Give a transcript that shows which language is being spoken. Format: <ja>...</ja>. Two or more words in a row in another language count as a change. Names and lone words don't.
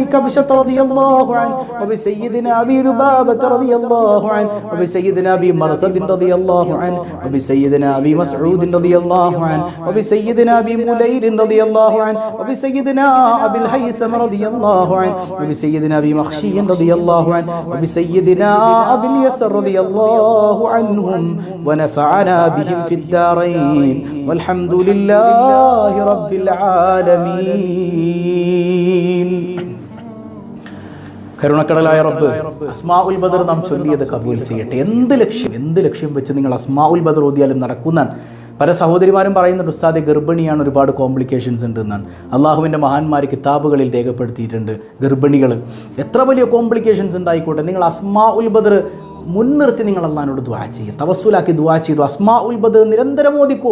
<ar>كبشة رضي الله عنه وبسيدنا أبي لبابة رضي الله عنه وبسيدنا أبي مرثد رضي الله عنه وبسيدنا أبي مسعود رضي الله عنه وبسيدنا أبي مليل رضي الله عنه وبسيدنا أبي الهيثم رضي الله عنه وبسيدنا أبي مخشي رضي الله عنه وبسيدنا أبي اليسر رضي الله عنهم ونفعنا بهم في الدارين والحمد لله رب العالمين.</ar> <ml>കരുണക്കടലായ റബ്ബ് അസ്മാഉൽ ബദർ നാം ചൊല്ലിയത് കബൂൽ ചെയ്യട്ടെ. എന്ത് ലക്ഷ്യം വെച്ച് നിങ്ങൾ അസ്മാഉൽ ബദർ ഓതിയാലും നടക്കുന്നാണ്. പല സഹോദരിമാരും പറയുന്നുണ്ട്, ഉസ്താദെ ഗർഭിണിയാണ്, ഒരുപാട് കോംപ്ലിക്കേഷൻസ് ഉണ്ട് എന്നാണ്. അള്ളാഹുവിൻ്റെ മഹാന്മാർ കിതാബുകളിൽ രേഖപ്പെടുത്തിയിട്ടുണ്ട്. ഗർഭിണികൾ എത്ര വലിയ കോംപ്ലിക്കേഷൻസ് ഉണ്ടായിക്കോട്ടെ, നിങ്ങൾ അസ്മാഉൽ ബദർ മുൻനിർത്തി നിങ്ങൾ അള്ളാഹിനോട് ദുആ ചെയ്യുക, തവസ്സുലാക്കി ദുആ ചെയ്തു അസ്മാഉൽ ബദർ നിരന്തരം ഓദിക്കോ.</ml>